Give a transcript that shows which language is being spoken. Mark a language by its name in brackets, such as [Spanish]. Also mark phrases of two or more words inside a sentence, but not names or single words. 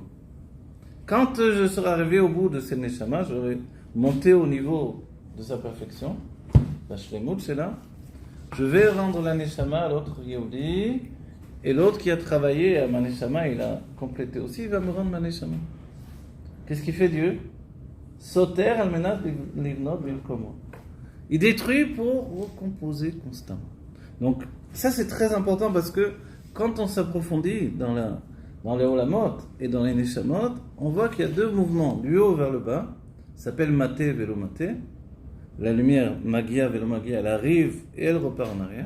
[French] Quand je serai arrivé au bout de ce neshama, j'aurai monté au niveau de sa perfection, la shlemut, c'est là, je vais rendre la neshama à l'autre Yehudi, et l'autre qui a travaillé à ma neshama, il a complété aussi, il va me rendre ma neshama. Qu'est-ce qu'il fait Dieu? [Hebrew] סותר על מנת לבנות במקומו. [French] Il détruit pour recomposer constamment. Donc, ça c'est très important parce que quand on s'approfondit dans les Olamot et dans les Neshamot, on voit qu'il y a deux mouvements, du haut vers le bas, ça s'appelle [Hebrew] מטה ולא מטה. [French] La lumière, [Hebrew] מגיע ולא מגיע, [French] elle arrive et elle repart en arrière.